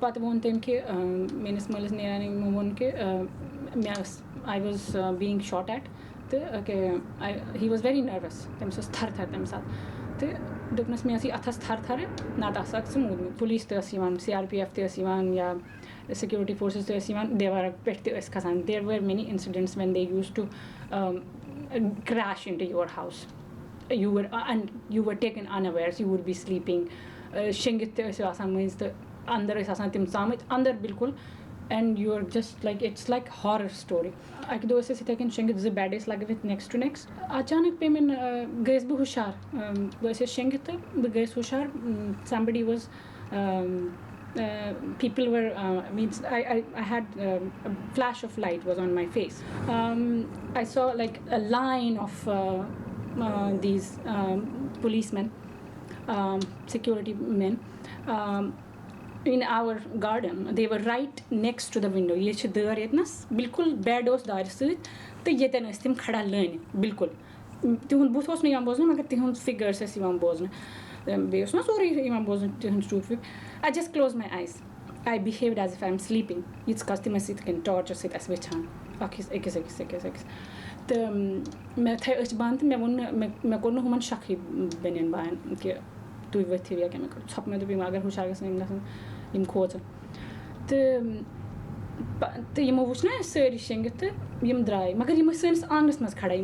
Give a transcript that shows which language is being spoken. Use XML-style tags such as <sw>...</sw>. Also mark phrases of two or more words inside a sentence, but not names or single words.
<ks>پَتہٕ ووٚن تٔمۍ کہِ میٛٲنِس مٲلِس نیران یِمو ووٚن کہِ مےٚ ٲس</ks> <en>I was being shot at</en> <ks>تہٕ کہِ</ks> <en>he was very nervous</en> <ks>تٔمِس ٲس تھَرٕ تھَرٕ تَمہِ ساتہٕ تہٕ دوٚپنَس مےٚ ٲسٕے اَتھَس تھَرٕ تھَرٕ نَتہٕ آسہٕ ژٕ موٗدمُت پُلیٖس تہِ ٲسۍ یِوان CRPF تہِ ٲسۍ یِوان یا</ks> <en>security forces</en> <ks>تہِ ٲسۍ یِوان دیوارو پٮ۪ٹھ تہِ ٲسۍ کھَسان</ks> <en>there were many incidents when they used to crash into your house you were taken unawares you would be sleeping</en> <ks>شیٚنٛگِتھ تہِ ٲسِو آسان مٔنٛزۍ تہٕ اَندَر ٲسۍ آسان تِم ژامٕتۍ اَندَر بِلکُل</ks> <en>and you're just like it's like horror story.</en> <ks>اَکہِ دۄہ ٲسۍ أسۍ یِتھَے کٔنۍ شیٚنٛگِتھ 2 bed ٲسۍ لَگٲوِتھ</ks> <en>next to next.</en> <ks>اچانک پے مےٚ گٔیَس بہٕ ہُشار. بہٕ ٲسٕس شیٚنٛگِتھ تہٕ بہٕ گٔیَس ہُشار.</ks> <en>Somebody was people were means I had a flash of light was on my face. I saw like a line of these policemen, security men, in our garden. They were right next to the window.</en> <ks>یہِ چھےٚ دار یَتنَس بِلکُل بیڈ اوس دار سۭتۍ تہِ یَتہِ ٲسۍ تِم کھڑا لٲنہِ بِلکُل. تِہُنٛد بُتھ اوس نہٕ یِوان بوزنہٕ مگر تِہُنٛد فِگٲرٕس ٲسۍ یِوان بوزنہٕ. بیٚیہِ اوس نا سورُے یِوان بوزنہٕ تِہُنٛد سٹوٗپ.</ks> <en>I just closed my eyes. I behaved as if I'm sleeping.</en> <ks>ییٖتِس کالَس تِم ٲسۍ یِتھ کٔنۍ ٹارچَر سۭتۍ اَسہِ وٕچھان أکِس. تہٕ مےٚ تھٲے أچھ بنٛد تہٕ مےٚ ووٚن نہٕ مےٚ کوٚر نہٕ ہُمَن شَکھٕے بیٚنٮ۪ن بایَن کہِ تُہۍ ؤتھِو یا کیٛاہ. مےٚ کوٚر ژھۄپہٕ مےٚ دوٚپ یِم اگر ہُشار گژھن یِم گژھن یِم کھوژَن. تہٕ یِمو وٕچھ نا أسۍ سٲری شیٚنٛگِتھ تہٕ یِم درٛاے مگر یِم ٲسۍ سٲنِس آنٛگنَس منٛز کھڑا.</ks>